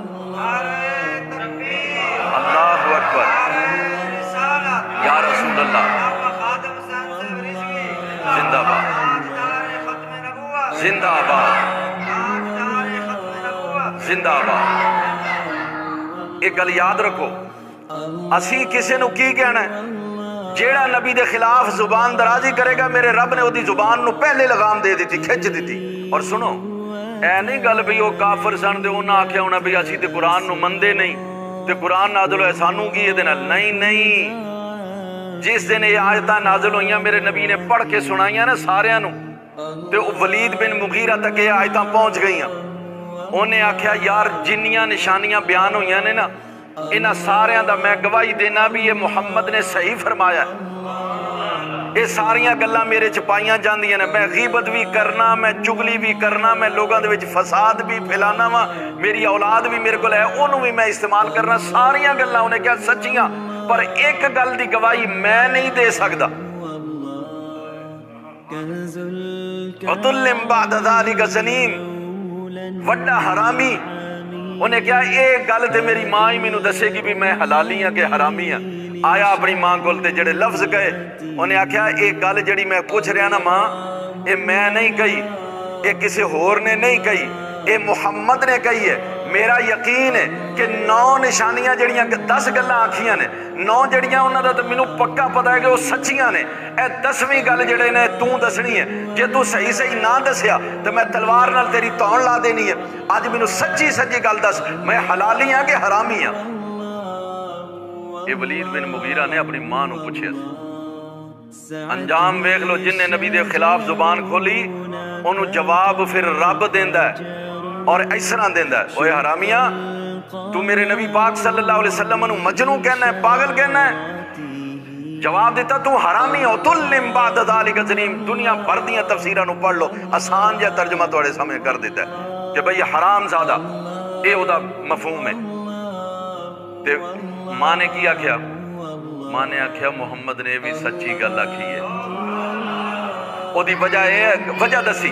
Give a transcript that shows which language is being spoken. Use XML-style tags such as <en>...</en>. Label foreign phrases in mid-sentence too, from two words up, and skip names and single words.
<ar>اللہ اکبر، یا رسول اللہ،</ar> <ur>زندہ باد، زندہ باد، زندہ باد۔</ur> <pa>ایک گل یاد رکھو، اسی کسے نو کی کہنا ہے؟ جیڑا نبی دے خلاف زبان درازی کرے گا میرے رب نے وہ دی زبان نو پہلے لگام دے دیتی، کھچ دیتی۔ اور سنو اے نہیں گل بھی وہ کافر سن دے انہاں آکھیا ہونا بھی اسی تے قرآن نو مندے نہیں تے قرآن نازل ہوئے سانوں کی یہ دینا، نہیں نہیں۔ جس دن یہ آیتاں نازل ہوئیاں میرے نبی نے پڑھ کے سنائیاں نا ساریاں نو تے ولید بن مغیرہ تک یہ آیتاں پہنچ گئیاں۔ انہیں آکھیا یار جنیاں نشانیاں بیان ہوئیاں نے نا انہاں ساریاں دا میں گواہی دینا بھی یہ محمد نے صحیح فرمایا ہے۔ یہ ساریاں گلاں میرے چپائیاں جاندیاں نے، میں غیبت بھی کرنا، میں چگلی بھی کرنا، میں لوگاں دے وچ فساد بھی پھیلانا وا، میری اولاد بھی میرے کول ہے انہوں بھی میں استعمال کرنا، ساریاں گلاں انہیں کیا سچیاں، پر ایک گل دی گواہی میں نہیں دے سکدا۔</pa> <ar>عُتُلٍ بَعْدَ ذَلِكَ زَنِيمٌ،</ar> <pa>وڈا حرامی۔ انہیں کیا ایک گل تے میری ماں ہی مینوں دسے گی بھی میں حلالی ہاں کہ حرامی ہاں۔ آیا اپنی ماں کول تے جڑے لفظ کہے انہیں آکھیا ایک گل جڑی میں پوچھ رہا نا ماں اے میں نہیں کہی، اے کسی ہور نے نہیں کہی، اے محمد نے کہی ہے۔ میرا یقین ہے کہ 9 نشانیاں جڑیاں 10 گلاں آکھیاں نے، 9 جڑیاں انہاں دا تے مینوں پکا پتہ ہے کہ وہ سچیاں نے۔ اے 10ویں گل جڑے نے تو دسنی ہے، جے تو صحیح صحیح نہ دسیا تو میں تلوار نال تیری تون لا دینی ہے۔ آج مینوں سچی سچی گل دس، میں حلالی ہاں کہ حرامی ہاں؟ یہ ولید بن مغیرہ نے اپنی ماں نو پوچھیا سی۔ انجام ویکھ لو، جن نے نبی دے خلاف زبان کھولی انہوں جواب پھر رب دیندا ہے اور اس طرح دیندا ہے، اوے حرامیاں تو میرے نبی پاک</pa> <ar>صلی اللہ علیہ وسلم</ar> <pa>نو مجنون کہنا ہے، پاگل کہنا ہے؟ جواب دیتا تو حرامی ہو۔</pa> <ar>عُتُلٍ بَعْدَ ذَلِكَ زَنِيمٌ۔</ar> <pa>دنیا بھر دیاں تفسیراں نو پڑھ لو، آسان جا ترجمہ تھوڑے سامنے کر دیتا ہے کہ بھئی حرام زادہ، اے او دا مفہوم ہے۔ تے ماں نے کیا کیا؟ ماں نے آکھیا محمد نے بھی سچی گل آکھی ہے، او دی وجہ ہے وجہ دسی۔</pa>